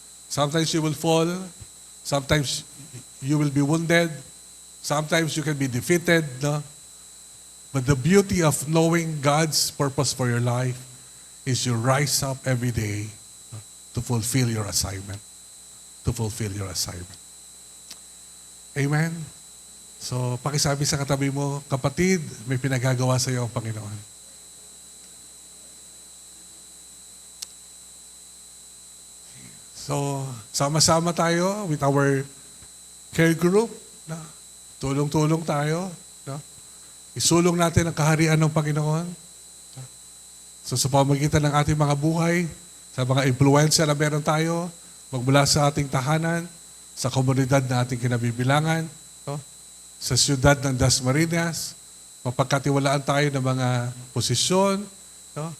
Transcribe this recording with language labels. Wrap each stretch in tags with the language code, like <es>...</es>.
<en>Sometimes you will fall, sometimes you will be wounded, sometimes you can be defeated. No? But the beauty of knowing God's purpose for your life is you rise up every day to fulfill your assignment. To fulfill your assignment. Amen?</en> <tl>So, pakisabi sa katabi mo, kapatid, may pinagagawa sa iyo ang Panginoon. So, sama-sama tayo</tl> <en>with our care group.</en> <tl>No? Tulong-tulong tayo. No? Isulong natin ang kaharian ng Panginoon. So, sa pamamagitan ng ating mga buhay, sa mga impluensya na meron tayo, magmula sa ating tahanan, sa komunidad na ating kinabibilangan, no? Sa siyudad ng Dasmariñas, mapagkatiwalaan tayo ng mga posisyon, no?</tl>